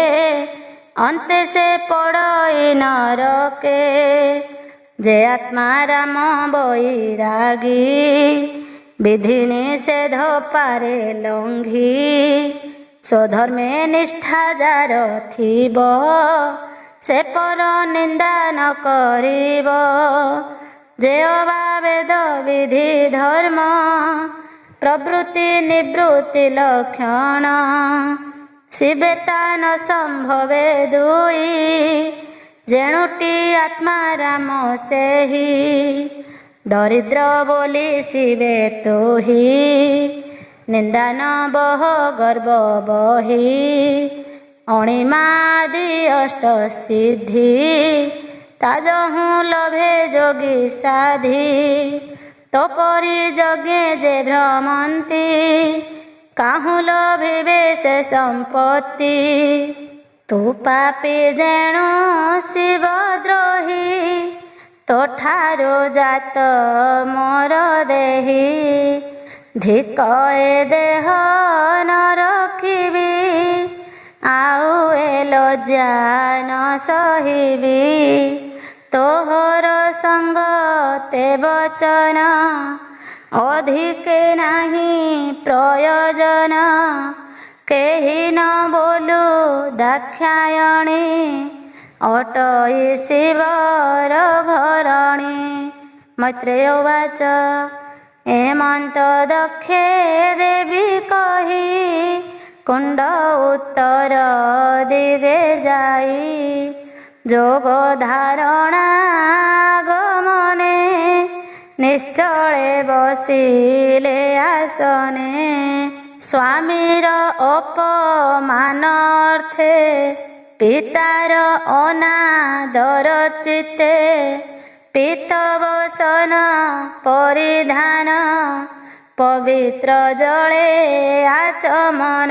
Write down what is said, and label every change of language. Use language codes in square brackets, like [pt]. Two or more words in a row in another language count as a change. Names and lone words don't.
[or] ଅନ୍ତେ ସେ ପଡ଼ଇ ନରକେ ଯେ ଆତ୍ମା ରାମ ବୈରାଗୀ ବିଧି ନିଷେଧ ପାରେ ଲଙ୍ଘି ସ୍ୱଧର୍ମେ ନିଷ୍ଠା ଯାର ଥିବ ସେ ପର ନିନ୍ଦା ନ କରିବ ଯେ ଅବା ବେଦ ବିଧି ଧର୍ମ ପ୍ରବୃତ୍ତି ନିବୃତ୍ତି ଲକ୍ଷଣ ଶିବେତା ନ ସମ୍ଭବେ ଦୁଇ ଯେଣୁଟି ଆତ୍ମା ରାମ ସେହି ଦରିଦ୍ର ବୋଲି ଶିବେ ତୁହି ନିନ୍ଦା ନ ବହ ଗର୍ବ ବହି ଅଣିମାଦି ଅଷ୍ଟ ସିଦ୍ଧି ତାଜହୁ ଲଭେ ଯୋଗୀ ସାଧି ତୋ ପରି ଯଜ୍ଞେ ଯେ ଭ୍ରମନ୍ତି କାହୁ ଲଭିବେ ସେ ସମ୍ପତ୍ତି ତୁ ପାପୀ ଯେଣୁ ଶିବଦ୍ରୋହୀ ତୋ ଠାରୋ ଜାତ ମୋର ଦେହୀ ଧିକ ଏ ଦେହ ନ ରଖିବି ଆଉ ଏ ଲଜ୍ଜା ନ ସହିବି ତୋହର ସଙ୍ଗ ତେ ବଚନ ଅଧିକ ନାହି ପ୍ରୟୋଜନ କେହି ନ ବୋଲୁ ଦାକ୍ଷାୟଣୀ ଅଟଇ ଶିବର ଘରଣୀ ମୈତ୍ରେୟ ଉବାଚ ହେମନ୍ତ ଦକ୍ଷେ ଦେବୀ କହି କୁଣ୍ଡ ଉତ୍ତର ଦିଗେ ଯାଇ ଯୋଗ ଧାରଣା ଗମନେ ନିଶ୍ଚଳେ ବସିଲେ ଆସନେ। ସ୍ୱାମୀର ଅପମାନାର୍ଥେ ପିତାର ଅନାଦର ଚିତ୍ତେ ପୀତବସନ ପରିଧାନ ପବିତ୍ର ଜଳେ ଆଚମନ।